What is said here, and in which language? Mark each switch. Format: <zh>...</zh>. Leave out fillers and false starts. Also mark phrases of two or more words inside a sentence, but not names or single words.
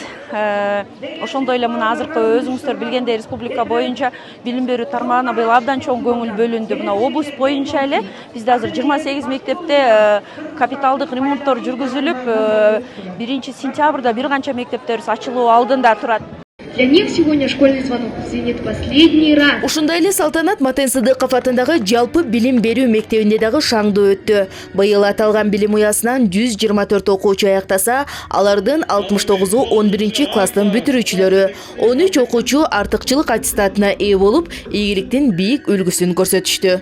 <ky>Ошондой эле мына азыркы өзүңүздөр билгендей республика боюнча билим берүү тармагына быйыл абдан чоң көңүл бөлүндү. Мына облус боюнча эле бизде азыр 28 мектепте капиталдык ремонттор жүргүзүлүп, 1 сентябрда бир канча мектептерибиз ачылуу алдында турат.</ky> <ru>Для них сегодня школьный звонок звенит последний раз.</ru> <ky>Ушундай эле салтанат Матен Сыдыков атындагы жалпы билим берүү мектебинде дагы шаңдуу өттү. Быйыл аталган билим уясынан 124 окуучу аяктаса, алардын 69-у 11 класстын бүтүрүүчүлөрү. 13 окуучу артыкчылык аттестатына ээ болуп, ийгиликтин бийик үлгүсүн көрсөтүштү.</ky>